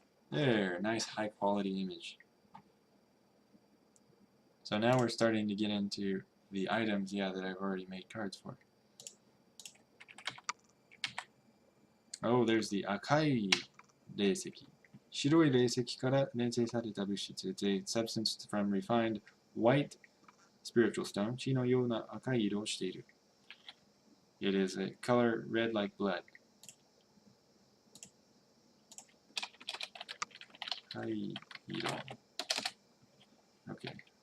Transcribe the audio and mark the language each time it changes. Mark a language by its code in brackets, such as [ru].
[en] There, nice high quality image. So now we're starting to get into the items, that I've already made cards for. Oh, there's the 赤い霊石. [ja] 白い霊石から錬成された物質. [en] It's a substance from refined white spiritual stone. [ja] 血のような赤い色をしている. [en] It is a color red like blood. Hai hiro. Okay.